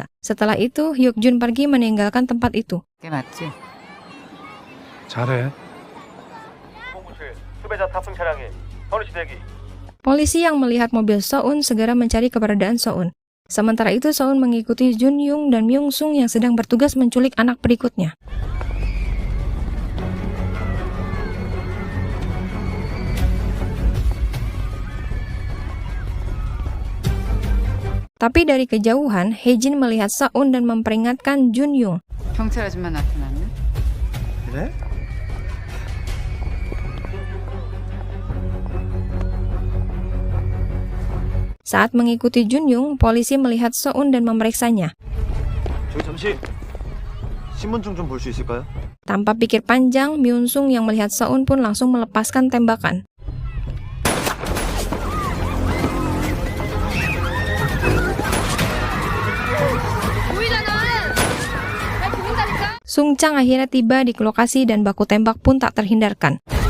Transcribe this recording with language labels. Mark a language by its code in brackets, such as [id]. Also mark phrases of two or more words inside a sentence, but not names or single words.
[id] Setelah itu, Hyuk-jun pergi meninggalkan tempat itu. [ko] 그게 맞지? 잘해. [id] Polisi yang melihat mobil Seon segera mencari keberadaan Seon. Sementara itu, Seon mengikuti Jun-young dan Myung-sung yang sedang bertugas menculik anak berikutnya. Tapi dari kejauhan, Hae-jin melihat Seon dan memperingatkan Jun-young. [ko] 경찰 아줌마 나타났네? 그래? [id] Saat mengikuti Jun-young, polisi melihat Seon dan memeriksanya. [ko] 저기 잠시 신분증 좀 볼 수 있을까요? [id] Tanpa pikir panjang, Myung-sung yang melihat Seon pun langsung melepaskan tembakan. Sung Chang akhirnya tiba di lokasi dan baku tembak pun tak terhindarkan.